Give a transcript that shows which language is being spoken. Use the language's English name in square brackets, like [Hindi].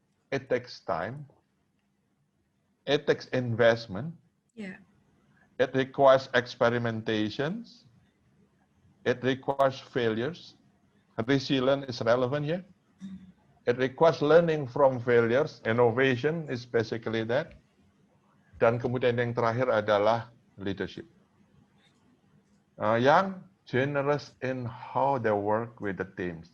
[English] It takes time. It takes investment. Yeah. It requires experimentations. It requires failures. Resilience is relevant here. It requires learning from failures. Innovation is basically that. [Indonesian] Dan kemudian yang terakhir adalah leadership. [English] Yang generous in how they work with the teams.